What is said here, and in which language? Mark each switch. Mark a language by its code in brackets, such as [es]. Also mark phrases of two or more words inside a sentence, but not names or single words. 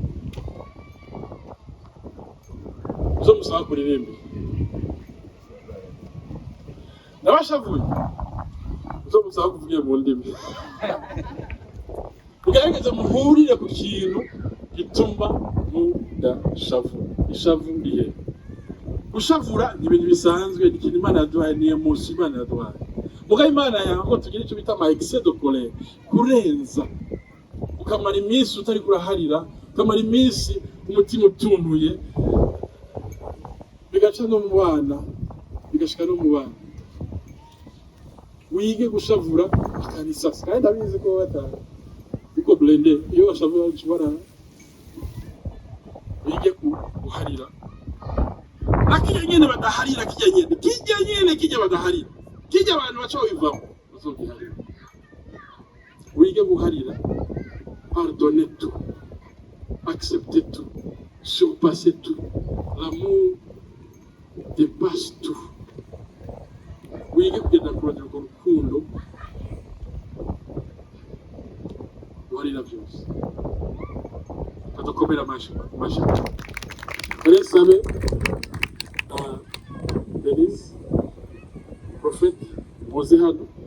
[rn] uzomusaba kuririmba nabashavuye uzomusaba kuvugira mu ndimi mugerageze muhurire ku kintu gituma mudashavu ishavu rihe gushavura ni ibintu bisanzwe ni ikintu Imana yaduhaye ni emotion Imana yaduhaye mugabo Imana yango tugira icyo bita [fr] excès de colère [rn] kurenza ukamara iminsi utari kuraharira ukamara iminsi umutima utuntuye bigaca no mu bana bigashika no mu bana wige gushavura akanisasa kandi abizi ko batanga biko blende iyo bashavura ushobora wige guharira akijya nyene badaharira kijya badaharira kijya abantu baca bivamo uzogiharira wige guharira [fr] pardonner tout accepter tout surpasser tout l'amour dépasse tout [rn] wige kugenda kurondera urwo rukundo guharira byose tudakomera amashi rero sabe Denise Prophète muze hano